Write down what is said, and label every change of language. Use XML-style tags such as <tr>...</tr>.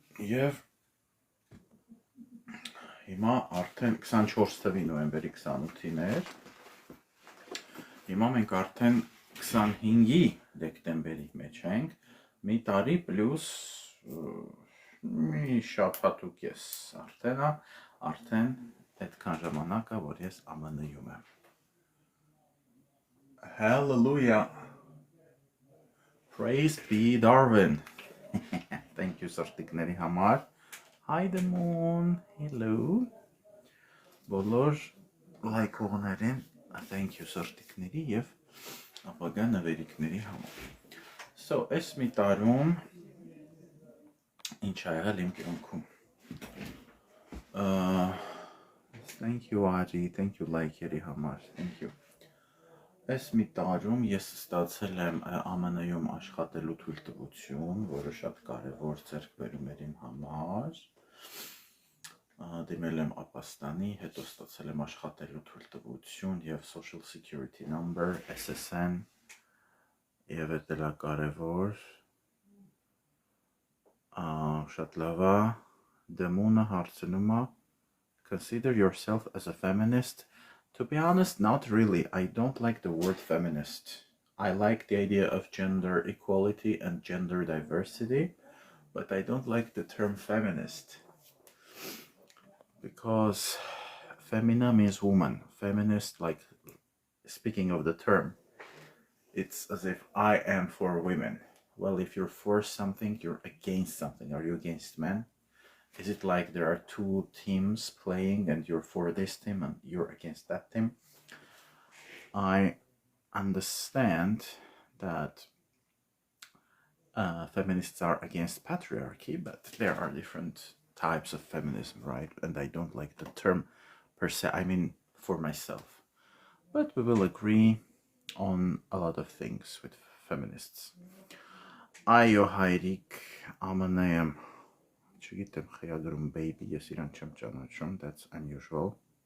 <hy>և հիմա արդեն 24 թվի նոյեմբերի 28-ին էր, հիմա մենք արդեն 25-ի դեկտեմբերի մեջ ենք, մի տարի պլյուս մի շաբաթ ու կես արդեն այդքան ժամանակ է, որ ես ԱՄՆ-ում եմ։ Hallelujah.</hy> <en>Praise be Darwin. Thank you</en> <hy>սրտիկների համար։</hy> <en>Hi the moon. Hello.</en> <hy>Բոլոր լայքողներին</hy> <en>thank you</en> <hy>սրտիկների և ապագա նվերիկների համար։</hy> <en>So,</en> <hy>այս մի տարում ինչ ա եղել իմ կյանքում։</hy> <en>Thank you</en> <hy>Արի,</hy> <en>thank you</en> <hy>լայքերի համար,</hy> <en>thank you։</en> <hy>Այս մի տարում ես ստացել եմ ԱՄՆ-ում աշխատելու թույլտվություն, որը շատ կարևոր ձեռքբերում էր իմ համար։ Դիմել եմ ապաստանի, հետո ստացել եմ աշխատելու թույլտվություն և Social Security Number, SSN, և էդ էլ է կարևոր։ Շատ լավ է, դեմունը հարցնում է,</hy> <en>consider yourself as a feminist. To be honest, not really. I don't like the word feminist. I like the idea of gender equality and gender diversity, but I don't like the term feminist. Because femina means woman. Feminist, like, speaking of the term, it's as if I am for women. Well, if you're for something, you're against something. Are you against men? Is it like there are two teams playing and you're for this team and you're against that team? I understand that feminists are against patriarchy, but there are different types of feminism, right? And I don't like the term per se, I mean for myself. But we will agree on a lot of things with feminists.</en> <hy>Այո, հայրիկ, ԱՄՆ-ը չգիտեմ, խիագրում baby, ես իրան չեմ ճանաչում,</hy> <en>that's unusual.</en>